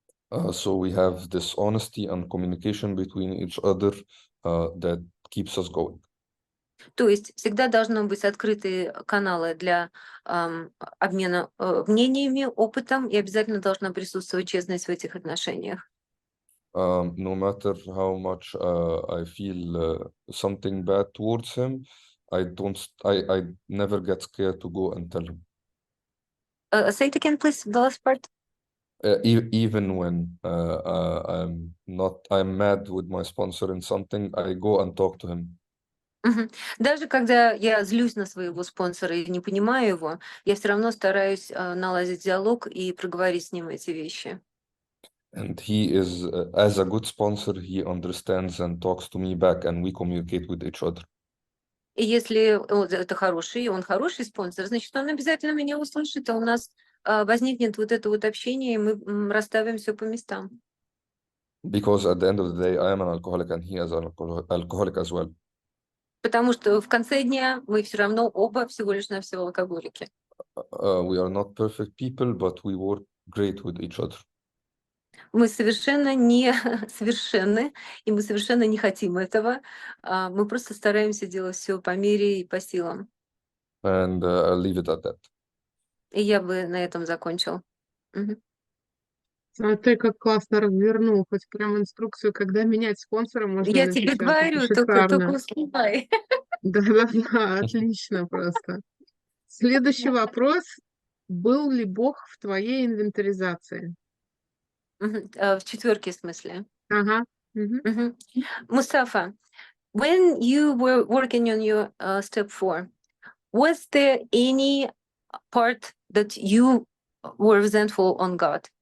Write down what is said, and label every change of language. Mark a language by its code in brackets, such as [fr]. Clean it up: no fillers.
[en] So we have this honesty and communication between each other that keeps us going. [ru] То есть всегда должны быть открытые каналы для обмена мнениями, опытом, и обязательно должна присутствовать честность в этих отношениях. [en] No matter how much I feel something bad towards him, I never get scared to go and tell him. Say it again, please, the last part. Even when I'm mad with my sponsor in something, I go and talk to him. [ru] Даже когда я злюсь на своего спонсора и не понимаю его, я все равно стараюсь наладить диалог и проговорить с ним эти вещи. [en] And he is, as a good sponsor, he understands and talks to me back, and we communicate with each other. [ru] И если это хороший, он хороший спонсор, значит, он обязательно меня услышит, а у нас возникнет вот это вот общение, и мы расставим все по местам. [en] Because at the end of the day, I am an alcoholic and he is an alcoholic as well. [ru] Потому что в конце дня мы все равно оба всего лишь навсего алкоголики. [en] We are not perfect people, but we work great with each other. [ru] Мы совершенно не совершенны, и мы совершенно не хотим этого. Мы просто стараемся делать все по мере и по силам. [en] And I'll leave it at that. [ru] И я бы на этом закончил. Мгм. А ты как классно развернул, хоть прям инструкцию, когда менять спонсора можно Я тебе напечатать. Это говорю, только шикарно. успевай. Да-да-да, отлично просто. Следующий вопрос. Был ли Бог в твоей инвентаризации? В четверке в смысле. Ага. Мгм. Мгм. [en] Мустафа, when you were working on your step 4, was there any part that you were resentful on God?